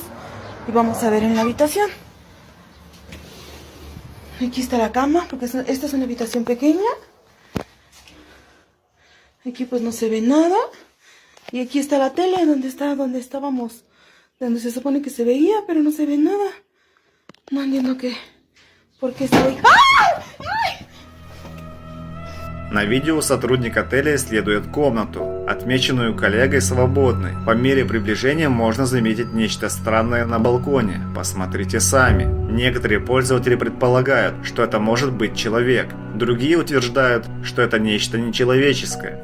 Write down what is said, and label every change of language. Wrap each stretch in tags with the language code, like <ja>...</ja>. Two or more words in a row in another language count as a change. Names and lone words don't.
<es>Y vamos a ver en la habitación. Aquí está la cama, porque esta es una habitación pequeña. Aquí pues no se ve nada. Y aquí está la tele, donde estábamos, donde se supone que se veía, pero no se ve nada. No entiendo por qué está ahí. ¡Ah! ¡Ay!</es> <ru>На видео сотрудник отеля исследует комнату, отмеченную коллегой свободной. По мере приближения можно заметить нечто странное на балконе. Посмотрите сами. Некоторые пользователи предполагают, что это может быть человек. Другие утверждают, что это нечто нечеловеческое.</ru>